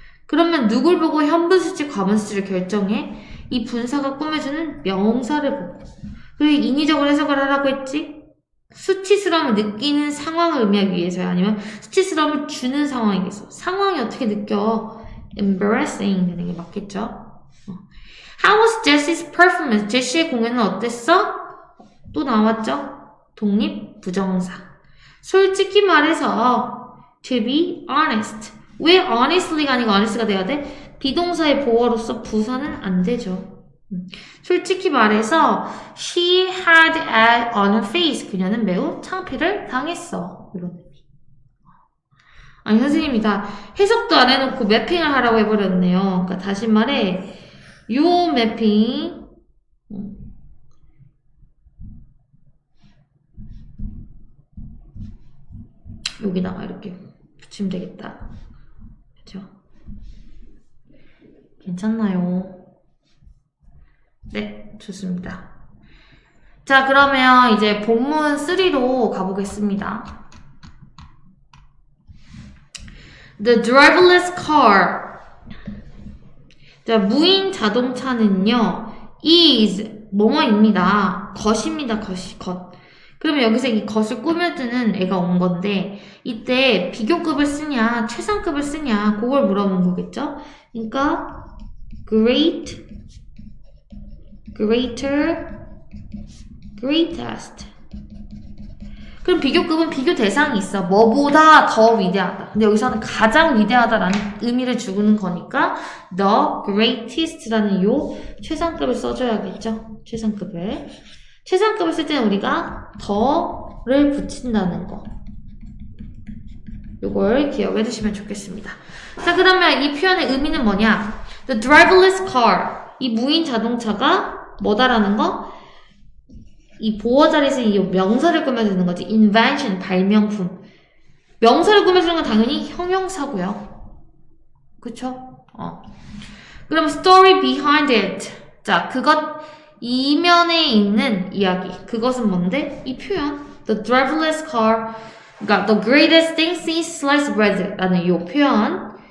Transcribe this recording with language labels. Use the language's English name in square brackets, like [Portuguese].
[Korean] 그러면 누굴 보고 현분수지 과분수지를 결정해? 이 분사가 꾸며주는 명사를 보고. 그리고 인위적으로 해석을 하라고 했지? 수치스러움을 느끼는 상황을 의미하기 위해서야. 아니면 수치스러움을 주는 상황이겠어. 상황이 어떻게 느껴? embarrassing 되는 게 맞겠죠? [English] How was Jessie's performance? [Korean] 제시의 공연은 어땠어? 또 나왔죠? 독립 부정사. 솔직히 말해서 [English] to be honest. [Korean] 왜 honestly가 아니고 honest가 돼야 돼? 비동사의 보어로서 부사는 안 되죠. 솔직히 말해서 [English] she had egg on her face. [Korean] 그녀는 매우 창피를 당했어. 이런 의미. 아니 선생님이 다 해석도 안 해놓고 매핑을 하라고 해버렸네요. 그러니까 다시 말해 요 매핑 여기다가 이렇게 붙이면 되겠다. 그렇죠? 괜찮나요? 네, 좋습니다. 자, 그러면 이제 본문 3로 가보겠습니다. [English] The driverless car. [Korean] 자, 무인 자동차는요, is 뭐뭐입니다. 것입니다. 것. 그러면 여기서 이 것을 꾸며주는 애가 온 건데 이때 비교급을 쓰냐 최상급을 쓰냐 그걸 물어본 거겠죠? 그러니까 great, greater, greatest. 그럼 비교급은 비교 대상이 있어. 뭐보다 더 위대하다. 근데 여기서는 가장 위대하다라는 의미를 주는 거니까 the greatest라는 요 최상급을 써줘야겠죠? 최상급을 쓸 때는 우리가 더를 붙인다는 거. 요걸 기억해 두시면 좋겠습니다. 자, 그러면 이 표현의 의미는 뭐냐? [English] The driverless car. [Korean] 이 무인 자동차가 뭐다라는 거? 이 보어 자리에서 이 명사를 꾸며주는 거지. invention, 발명품. 명사를 꾸며주는 건 당연히 형용사고요. 그쵸? 그럼 [English] story behind it. [Korean] 자, 그것 이면에 있는 이야기. 그것은 뭔데? 이 표현. [English] The driverless car. [Korean] 그러니까 [English] the greatest thing since sliced bread [Korean] 라는 이 표현.